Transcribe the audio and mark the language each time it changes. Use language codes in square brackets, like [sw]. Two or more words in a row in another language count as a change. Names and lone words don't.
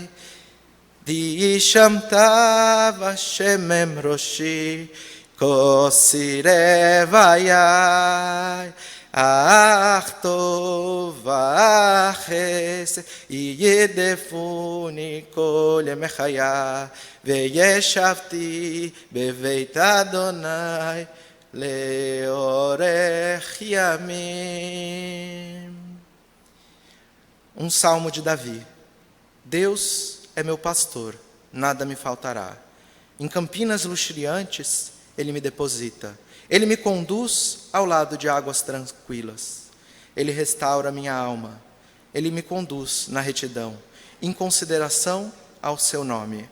[he] די שמתה ושמם ראשי, כוסי רוויי, אך טוב וחסד ירדפוני כל ימי חיי, וישבתי בבית אדוני לאורך ימים. [pt] Salmo de Davi. Deus é meu pastor, nada me faltará. Em campinas luxuriantes, Ele me deposita. Ele me conduz ao lado de águas tranquilas. Ele restaura minha alma. Ele me conduz na retidão, em consideração ao seu nome.